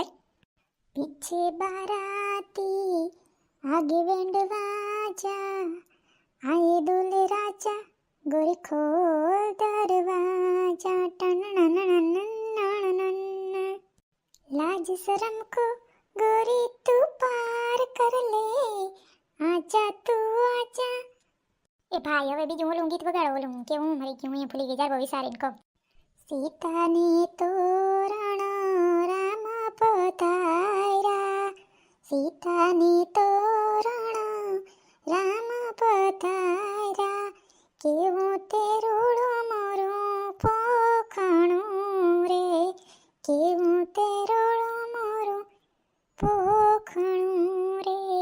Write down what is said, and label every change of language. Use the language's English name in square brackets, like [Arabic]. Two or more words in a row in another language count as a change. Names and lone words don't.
[Hindi] पीछे बाराती आगे बैंड बाजा आए दूल्हे राजा गोरी खोल दरवाज़ा ટનનનનનનનનન लाज शरम को गोरी तू पार कर ले आजा तू आजा. [Gujarati] એ ભાઈ હવે બીજું ઓલું ગીત વગાડો, ઓલું કે હું મરી ગયું હું ભૂલી ગઈ, જારબો વિચારીને કહું. સીતાની તોરણ રામ પધાર્યા, સીતાની તોરણ રામ પધાર્યા, કેવું તે રૂડું મોરું પોખણું રે, કેવું તે રૂડું મોરું પોખણું રે.